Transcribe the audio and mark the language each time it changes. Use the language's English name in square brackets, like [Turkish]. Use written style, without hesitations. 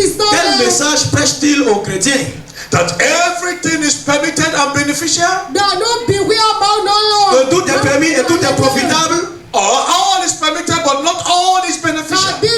[French] Quel message prêchent-ils aux chrétiens? [English] That everything is permitted and beneficial? [French] Que tout est permis et tout est profitable? [English] Or all is permitted but not all is beneficial?